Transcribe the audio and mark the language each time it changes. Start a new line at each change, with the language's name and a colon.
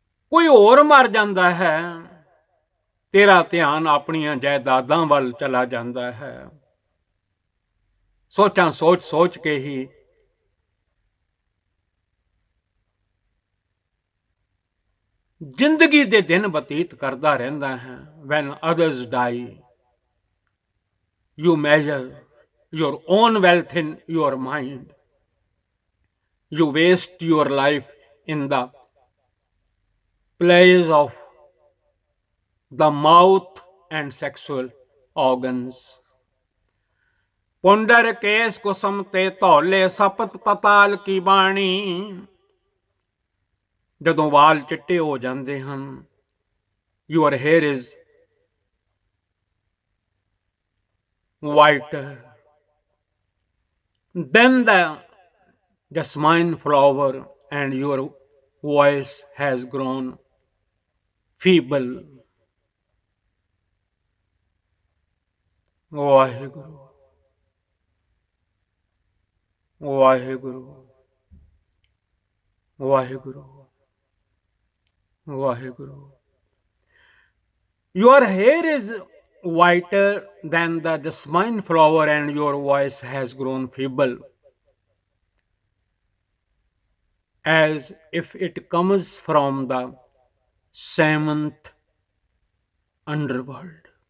Punjabi: ਕੋਈ ਹੋਰ ਮਰ ਜਾਂਦਾ ਹੈ, ਤੇਰਾ ਧਿਆਨ ਆਪਣੀਆਂ ਜਾਇਦਾਦਾਂ ਵੱਲ ਚਲਾ ਜਾਂਦਾ ਹੈ। ਸੋਚਾਂ ਸੋਚ ਕੇ ਹੀ ਜ਼ਿੰਦਗੀ ਦੇ ਦਿਨ ਬਤੀਤ ਕਰਦਾ ਰਹਿੰਦਾ ਹੈ।
English: when others die, you measure your own wealth in your mind. You waste your life in the place of the mouth and sexual organs.
Punjabi: ਪੁੰਡਰ case Kusum ਤੇ ਧੌਲੇ, ਸਪਤ ਪਤਾਲ ਕੀ ਬਾਣੀ। ਜਦੋਂ ਵਾਲ ਚਿੱਟੇ ਹੋ ਜਾਂਦੇ ਹਨ,
English: your hair is white, then the jasmine flower and your voice has grown feeble.
Punjabi: Waheguru Waheguru Waheguru Waheguru.
English: Your hair is whiter than the jasmine flower, and your voice has grown feeble, as if it comes from the seventh underworld.